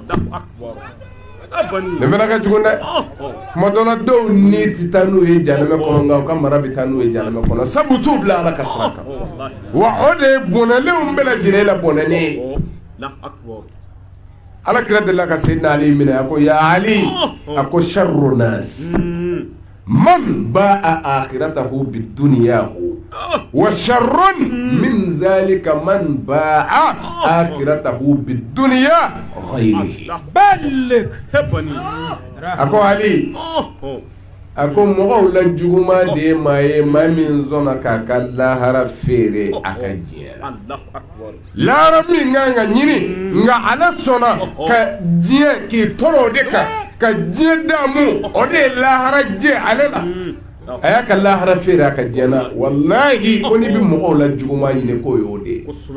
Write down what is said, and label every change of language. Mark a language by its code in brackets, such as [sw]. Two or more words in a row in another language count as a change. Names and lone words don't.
[bm] kɔnɔ nin fana ka jugu dɛ tuma dɔ la dɔw ni tɛ taa n'u ye jahanama kɔnɔ nka u ka mara bɛ taa n'u ye jahanama kɔnɔ sabu t'u bila Ala ka sira kan wa o de ye bɔnɛlenw bɛɛ lajɛlen la bɔnɛlen ye Ala kira delila ka Seydina Ali minɛ a ko ya Ali a ko [ar] شر الناس من باع آخرته بدنياه وشر من ذلك من باع آخرته بدنيا غيره. Balik hebani. [bm] Ako Ali ako mɔgɔw la juguma de ma ye maa min sɔnna k'a ka lahara feere a ka diɲɛ lahara min kan ka ɲini nka ala sɔnna ka diɲɛ k'i tɔrɔ o de kan ka diɲɛ daamu o de ye lahara jɛ ale la a y'a ka lahara feere a ka diɲɛ na walahi ko n'i bɛ mɔgɔw la juguma ɲini k'o ye o de ye